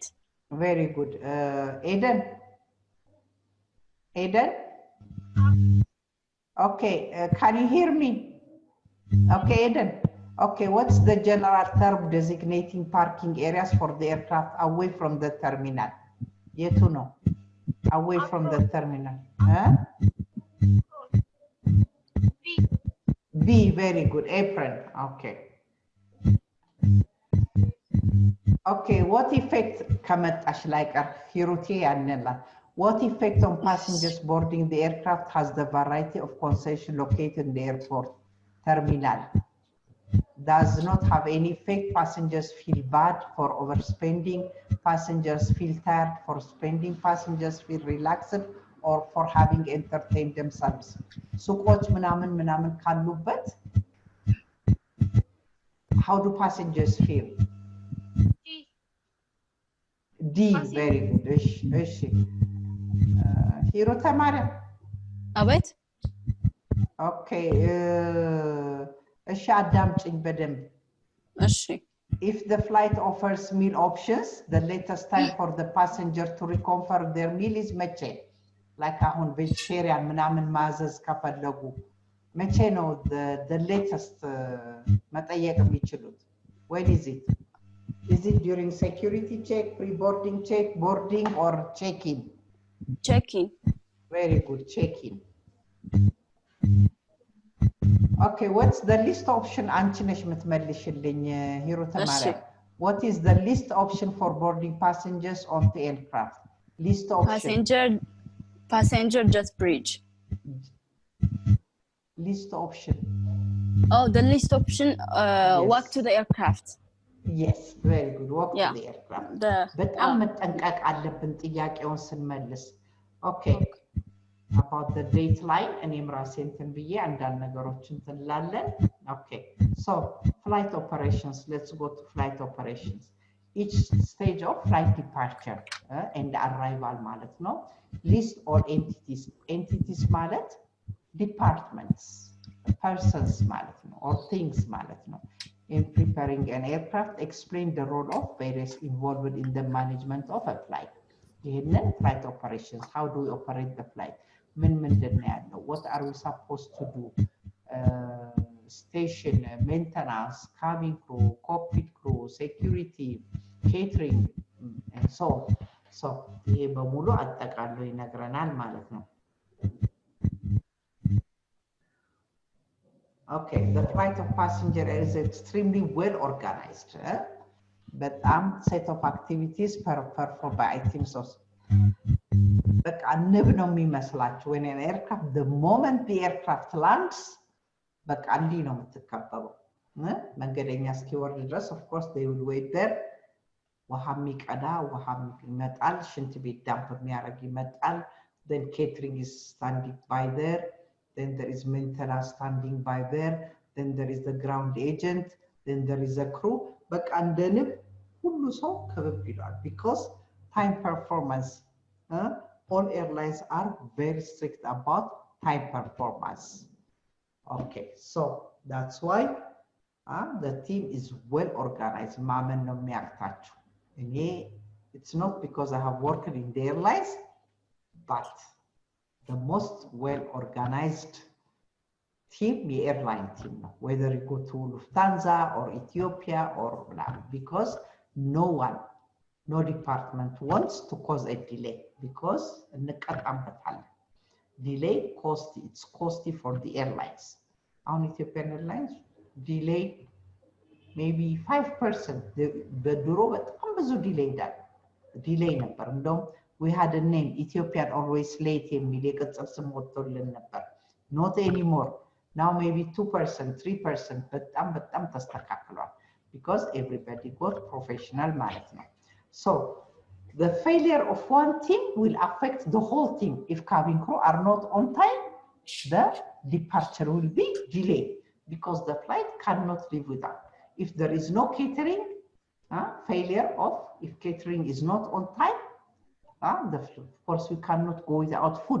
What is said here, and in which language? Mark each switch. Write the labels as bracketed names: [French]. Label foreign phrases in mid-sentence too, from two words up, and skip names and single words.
[English] very good Eden okay can you hear me okay Eden okay what's the general term designating parking areas for the aircraft away from the terminal yetu no away from the terminal B very good apron okay what effect [Amharic] ከመጣሽ ላይቀር ሂሩቴ ያነላ [English] what effect on passengers boarding the aircraft has the variety of concession located in the airport terminal does not have any effect passengers feel bad for overspending passengers feel tired for spending passengers feel relaxed or for having entertained themselves [Amharic] ሱቆች ምናምን ካሉበት [English] how do passengers feel D very good እሺ ሂሩተ ማርያም [Amharic] አቤት okay እሺ አዳምጪኝ በደንብ እሺ [English] if the flight offers meal options the latest time for the passenger to reconfirm their meal is መቼ like አሁን vegetarian [Amharic] ምናምን ማዘዝ ከፈለጉ መቼ ነው [English] the latest [Amharic] መጠየቅ የሚችሉት [English] when is it during security check pre-boarding check boarding or check-in very good check-in okay what's the list option [Amharic] አንቺ ነሽ የምትመልሽልኝ ሂሩተ ማርያም [English] What is the least option for boarding passengers on the aircraft? Least option. Passenger just bridge. Least option. Oh, the least option, walk Yes. to the aircraft. Yes, very good. Walk Yeah. to the aircraft. The- [Amharic] በጣም መጠንቀቅ አለብን ጥያቄውን ስንመልስ። Okay. [English] About the date line [Amharic] እኔም ራሴ እንትን ብዬ አንዳንድ ነገሮችን እንትን እንላለን። Okay. [English] So, flight operations. Let's go to flight operations. Each stage of flight departure and arrival [Amharic] ማለት ነው. [English] List all entities. Entities ማለት departments, persons [Amharic] ማለት ነው, [English] or things [Amharic] ማለት ነው. [English] In preparing an aircraft, explain the role of various involved in the management of a flight. ይህንን flight operations, how do we operate the flight? [Amharic] ምንድን ነው ያለው? [English] What are we supposed to do? Station, maintenance, cabin crew, cockpit crew, security, catering, and so on. So [Amharic] ይሄ በሙሉ አጠቃሎ ይነግረናል ማለት ነው። [English] Okay, the flight of passenger is extremely well organized. But set of activities performed by items of. But I never know me መስላችሁ when an aircraft, the moment the aircraft lands, but [Amharic] እንዲህ ነው የምትከበበው። መንገደኛ እስኪወርድ ድረስ [English] of course they will wait there. [Amharic] ውሃ የሚቀዳ ውሃ ይመጣል፣ ሽንት ቤት ዳምፕ የሚያደርግ ይመጣል። [English] Then catering is standing by there. Then there is maintenance standing by there. Then there is the ground agent. Then there is a crew. But [Amharic] እንደ ንብ ሁሉ ሰው ክብብ ይላል [English] because time performance. All airlines are very strict about time performance. Okay, so that's why the team is well organized. [Amharic] ማመን ነው የሚያቅታችሁ። እኔ [English] it's not because I have worked in the airlines, but the most well organized team, the airline team, whether you go to Lufthansa or Ethiopia or because no one, no department wants to cause a delay because delay costly, it's costly for the airlines. On Ethiopian Airlines, delay maybe 5%. [Amharic] The duro በጣም ብዙ delay ነበር። እንደውም [English] we had a name, Ethiopian always late [Amharic] የሚል የቅጽል ስም ወጥቶልን ነበር. [English] Not anymore. Now maybe 2%, 3%, [Amharic] በጣም ተስተካክሏል [English] because everybody got professional [Amharic] ማለት ነው. [English] So the failure of one team will affect the whole team. If cabin crew are not on time, the departure will be delayed because the flight cannot live without. If there is no catering, failure of if catering is not on time, of course we cannot go without food.